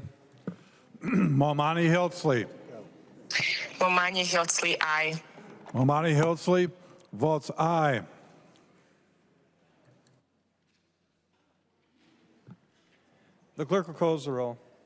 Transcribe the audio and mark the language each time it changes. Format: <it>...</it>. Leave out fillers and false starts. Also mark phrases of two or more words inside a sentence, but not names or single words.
<en>Momani Hildsley. Momani Hildsley, aye. Momani Hildsley votes aye. The clerk will close the roll.</en>